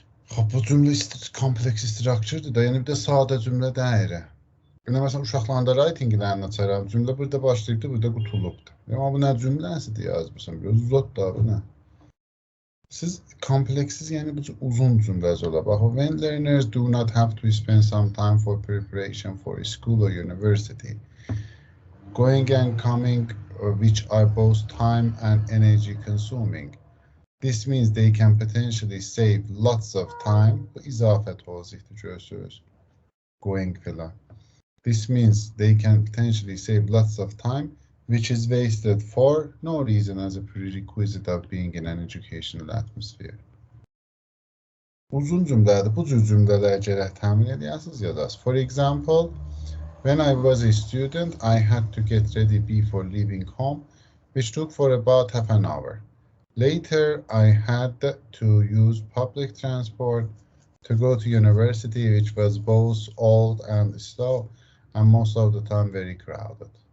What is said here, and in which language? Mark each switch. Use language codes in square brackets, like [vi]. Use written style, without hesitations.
[az] Xop bu cümlə kompleks structure'dır da, yəni bir də sadə cümlə deyil. Yəni məsələn uşaqlarında writing-lərini açaram, cümlə burada başlayıbdı, burada qutulubdu. Yəni bu nə cümləsidir yazmışam, biraz uzat da bu nə? Siz kompleksiz, yəni bu uzun cümləz ola. [en] Bax, when learners do not have to spend some time for preparation for school or university, going and coming, which are both time and energy consuming. This means they can potentially save lots of time. [az] Bu izafə tozihdir, görürsünüz. Going filan. [en] This means they can potentially save lots of time, which is wasted for no reason as a prerequisite of being in an educational atmosphere. [az] Uzun cümlədir. Bu cür cümlələr gərək təmin edəsiniz ya da. [en] For example, when I was a student, I had to get ready before leaving home, which took for about half an hour. Later, I had to use public transport to go to university, which was both old and slow, and most of the time very crowded.